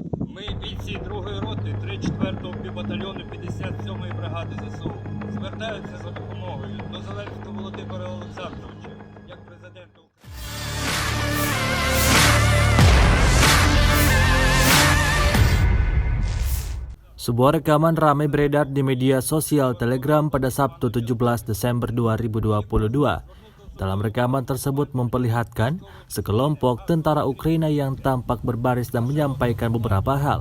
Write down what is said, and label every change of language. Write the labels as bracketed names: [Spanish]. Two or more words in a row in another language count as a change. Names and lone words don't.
[Ukrainian] Ми бійці 2-ї роти 3-4-го півбатальйону 57-ї бригади ЗСУ звертаються за допомогою до Зеленського Володимира Олександровича як президента України. [Indonesian] Sebuah rekaman ramai beredar di media sosial Telegram pada Sabtu 17 Desember 2022. Dalam rekaman tersebut memperlihatkan sekelompok tentara Ukraina yang tampak berbaris dan menyampaikan beberapa hal.